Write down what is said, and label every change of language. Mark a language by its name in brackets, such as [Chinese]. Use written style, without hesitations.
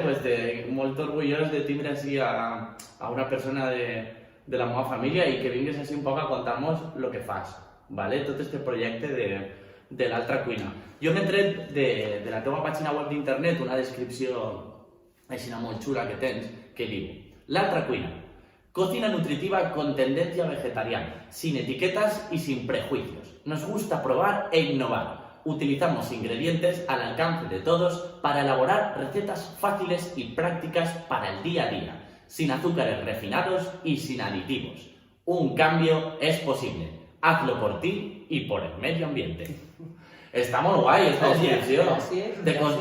[Catalan] Pues molt orgullós de tindre així a una persona de la meva família i que vingues així un poc a contar-nos el que fas, ¿vale? Tot este projecte de l'Altra Cuina. Jo m'he tret de la teva pàgina web d'internet una descripció així molt xula que tens, que diu: l'Altra Cuina. [Spanish] Cocina nutritiva con tendencia vegetariana, sin etiquetas y sin prejuicios. Nos gusta probar e innovar. Utilizamos ingredientes al alcance de todos para elaborar recetas fáciles y prácticas para el día a día, sin azúcares refinados y sin aditivos. Un cambio es posible. Hazlo por ti y por el medio ambiente. [Catalan] Està molt guai, esta descripció.